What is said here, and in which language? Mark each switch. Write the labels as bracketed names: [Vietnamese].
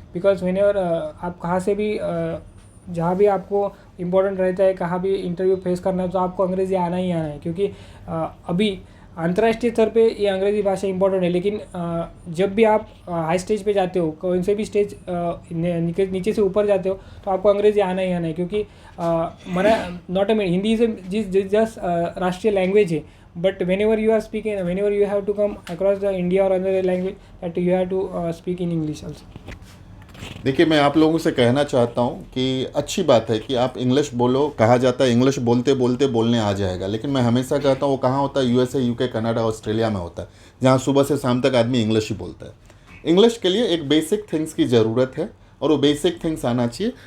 [Hindi] Because whenever आप कहाँ से भी जहाँ भी आपको इम्पोर्टेंट रहता है, कहाँ भी इंटरव्यू फेस करना है, तो आपको अंग्रेज़ी आना ही आना है। क्योंकि अभी अंतर्राष्ट्रीय स्तर पे ये अंग्रेज़ी भाषा इंपॉर्टेंट है, लेकिन जब भी आप हाई स्टेज पे जाते हो, कौन से भी स्टेज नीचे से ऊपर जाते हो, तो आपको अंग्रेज़ी आना ही आना है। क्योंकि मरा not a Hindi is just राष्ट्रीय लैंग्वेज है, but [English] whenever you are speaking, whenever you have to come across the India or another language, that you have to speak in English also. [Hindi] देखिए, मैं आप लोगों से कहना चाहता हूँ कि अच्छी बात है कि आप इंग्लिश बोलो। कहा जाता है इंग्लिश बोलते बोलते बोलने आ जाएगा, लेकिन मैं हमेशा कहता हूँ वो कहाँ होता है? यूएसए, यूके, कनाडा, ऑस्ट्रेलिया में होता है, जहाँ सुबह से शाम तक आदमी इंग्लिश ही बोलता है। इंग्लिश के लिए एक बेसिक थिंग्स की ज़रूरत है, और वो बेसिक थिंग्स आना चाहिए।